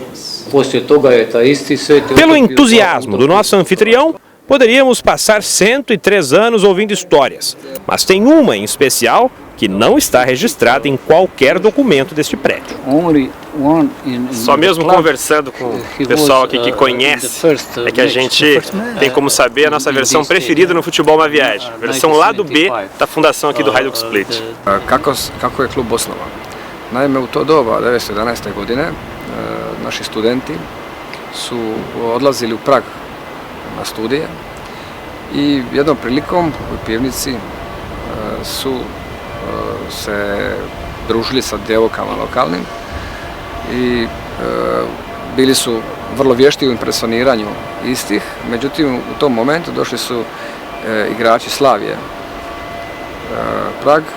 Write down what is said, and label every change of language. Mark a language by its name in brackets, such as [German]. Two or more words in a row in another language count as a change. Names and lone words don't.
[Portuguese] Pelo entusiasmo do nosso anfitrião, poderíamos passar 103 anos ouvindo histórias, mas tem uma em especial que não está registrada em qualquer documento deste prédio. Só mesmo conversando com o pessoal aqui que conhece, é que a gente tem como saber a nossa versão preferida no Futebol Uma Viagem, a versão lado B da fundação aqui do Hajduk Split. [Croatian] Kako je klub osnovan? Naime, u to doba, 1911. godine, naši studenti su odlazili u Prag na studije i jednom prilikom u pivnici su se družili sa djevojkama lokalnim i bili su vrlo vješti u impresioniranju istih, međutim u tom momentu došli su igrači Slavije Prag.